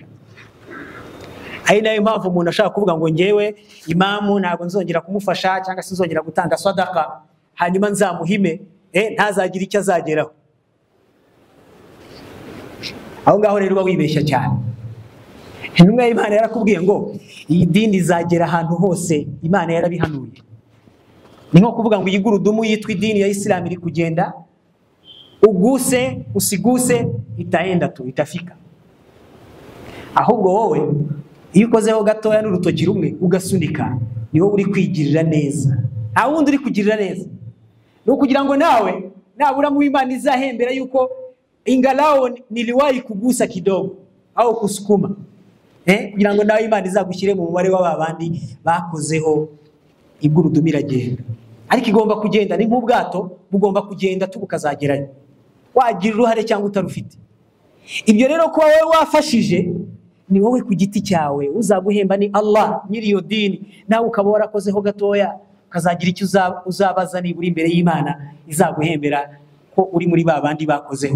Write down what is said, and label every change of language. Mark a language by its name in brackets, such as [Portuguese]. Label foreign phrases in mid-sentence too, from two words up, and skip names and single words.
[Kinyarwanda] Ari nayo mpamvu umuntu ashaka kuvuga ngo ngewe imamu ntabwo nzongera kumufasha cyangwa sinzongera gutanga sadaka hanyuma nzamuhime ntazagira icyo azageraho. Aho ngaho rero uba wibeshya cyane. Intumwa y'Imana yarakubwiye ngo iyi dini izagera ahantu hose, Imana yarabihanuye. Ni nko kuvuga ngo iyi gurudumu yitwa idini ya Islam iri kugenda, [Swahili] uguse usiguse itaenda tu itafika. [Kinyarwanda] Ahubwo wowe iyo ukozeho gatoya n'urutoki rumwe ugasunika, ni wowe uri kwigirira neza, nta wundi uri kugirira neza. No kugira ngo nawe nabura mu Imana izahembera yuko [Swahili] ingalao niliwahi kugusa kidogo au kusukuma, [Kinyarwanda] kugira ngo nawe Imana izagushyire mu mubare w'abandi bakozeho igurudumu iragenda. Ariko igomba kugenda ni nk'ubwato bugomba kugenda tukazagerayo, wagira uruhare cyangwa utarufite. Ibyo rero kuba wowe wafashije ni wowe ku giti cyawe, uzaguhemba ni Allah nyiri iyo dini, nawe ukaba warakozeho gatoya ukazagira icyo uzabaza nibura imbere y'Imana izaguhembera ko uri muri babandi bakozeho.